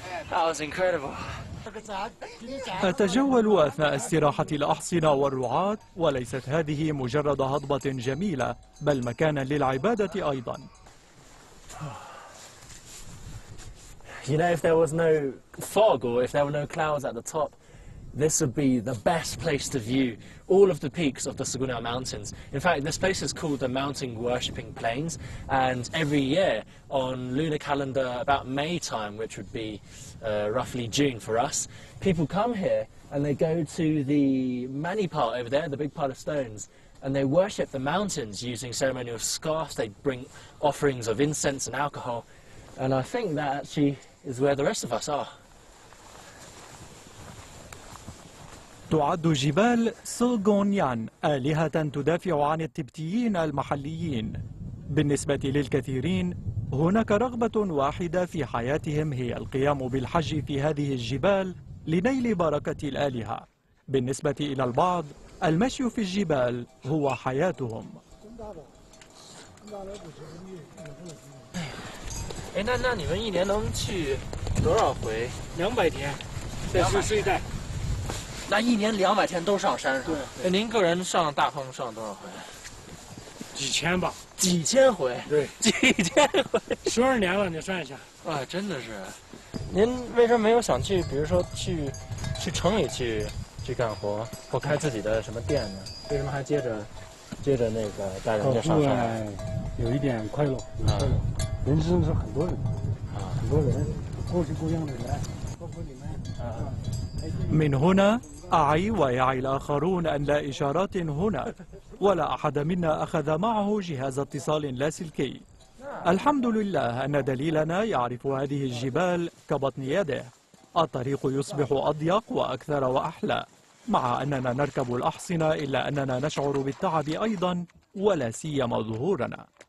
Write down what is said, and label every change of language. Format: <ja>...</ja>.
<en>That was incredible.</en> <ar>أتجول أثناء استراحة الأحصنة والرعاة، وليست هذه مجرد هضبة جميلة بل مكانا للعبادة أيضا.</ar> <en>You know, if there was no fog or if there were no clouds at the top, this would be the best place to view all of the peaks of the Siquniang Mountains. In fact, this place is called the Mountain Worshipping Plains, and every year on lunar calendar about May time, which would be roughly June for us, people come here and they go to the mani part over there, the big pile of stones, and they worship the mountains using ceremonial scarfs. They bring offerings of incense and alcohol, and I think that actually is where the rest of us are.</en> <ar>تعد جبال سيقونيانغ آلهة تدافع عن التبتيين المحليين. بالنسبة للكثيرين هناك رغبة واحدة في حياتهم هي القيام بالحج في هذه الجبال لنيل بركة الآلهة. بالنسبة إلى البعض المشي في الجبال هو حياتهم.</ar> <zh>那你们一年能去多少回？200天，这是睡袋。那一年200天都上山是吧？对。您个人上大峰上多少回？几千吧。几千回？对，几千回。 12年了，你算一下。啊，真的是。您为什么没有想去，比如说去城里去干活，或开自己的什么店呢？为什么还接着那个带人家上山？有一点快乐，快乐。人生是很多人，很多人，各式各样的人，包括你们。</zh> <ar>من هنا أعي ويعي الآخرون أن لا إشارات هنا، ولا أحد منا أخذ معه جهاز اتصال لاسلكي. الحمد لله أن دليلنا يعرف هذه الجبال كبطن يده. الطريق يصبح أضيق وأكثر وأحلى، مع أننا نركب الأحصنة إلا أننا نشعر بالتعب أيضا، ولا سيما ظهورنا.</ar>